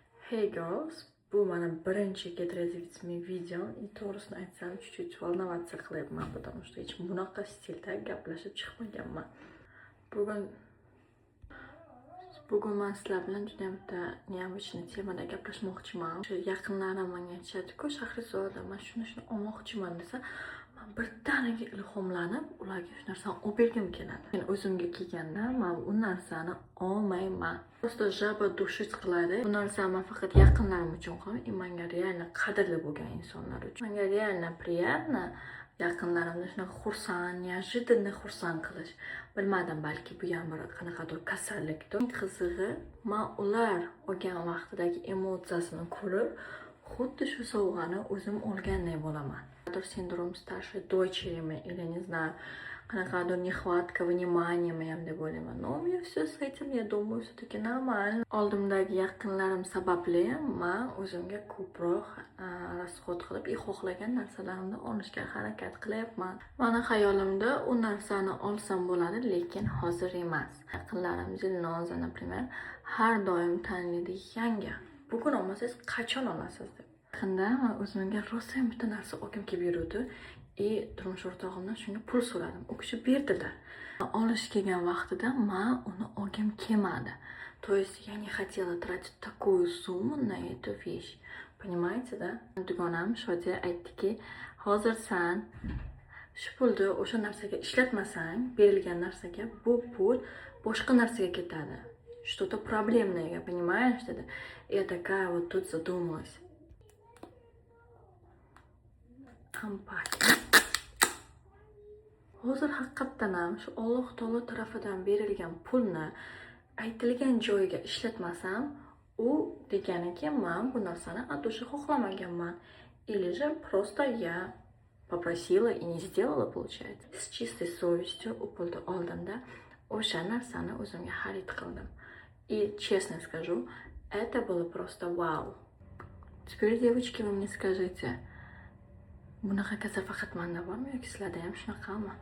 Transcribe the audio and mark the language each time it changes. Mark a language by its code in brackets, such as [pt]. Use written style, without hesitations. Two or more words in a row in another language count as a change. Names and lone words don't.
[en] Hey girls, [uz] bu mening birinchi [en] Get Ready With Me [uz] videom. To'g'risini aytsam, [ru] чуть-чуть волноваться [uz] qilyapman, [ru] потому что [uz] hech bunaqa stilda gaplashib chiqmaganman. Bugun men sizlar bilan juda ham bitta необычный temada gaplashmoqchiman. O'sha yaqinlarim menga aytishadi-ku, Shahrizoda, men shuni olmoqchiman desa, men birdaniga ilhomlanib, ularga shu narsani olib bergim keladi. Men o'zimga kelganda, men u narsani olmayman. [ru] Просто жаба душить qiladi. [uz] Bu narsani men faqat yaqinlarim uchun qilmayman, menga реально qadrli bo'lgan insonlar uchun. Menga [ru] реально приятно [uz] yaqinlarimni shunaqa xursand, неожиданно xursand qilish. Bilmadim, balki bu ham bir qanaqadir kasallikdir. Eng qizig'i, men ular olgan vaqtidagi emotsiyasini ko'rib, xuddi shu sovg'ani o'zim olganday bo'laman. [ru] Синдром старшей дочери или не знаю, qanaqadir nехватка внимания [uz] ham deb o'ylayman. [ru] Но у меня все с этим, я думаю, все-таки нормально. [uz] Oldimdagi yaqinlarim sababli men o'zimga ko'proq расход qilib, xohlagan narsalarimni olishga harakat qilyapman. Meni xayolimda u narsani olsam bo'ladi, lekin hozir emas. Yaqinlarim Dilnoza, например, har doim tanlaydi yangi. Bugun olmasangiz qachon olasiz deb. Yaqinda men o'zimga rosa ham bitta narsa olgim kelib yurdi. Turmush o'rtog'imdan shunga pul so'radim. U kishi berdilar. Olish kelgan vaqtida men uni olgim kelmadi. [ru] То есть я не хотела тратить такую сумму на эту вещь. Понимаете, да? [uz] Dugonam Shodiya aytdiki, hozir sen shu pulni o'sha narsaga ishlatmasang, berilgan narsaga bu pul boshqa narsaga ketadi. [ru] Что-то проблемное, понимаешь, dedi. Я такая вот тут задумалась. [uz] Hozir haqiqatan ham shu Alloh taolo tarafidan berilgan pulni aytilgan joyiga ishlatmasam, u deganiki men bu narsani adusha xohlamaganman. [ru] Или же просто я попросила и не сделала, получается. С чистой совестью [uz] u pulni oldimda o'sha narsani o'zimga xarid qildim. [ru] И честно скажу, это было просто вау. Теперь, девочки, вы мне скажите, [uz] bunaqa kasal faqat menda bormi yoki sizlarda ham shunaqami?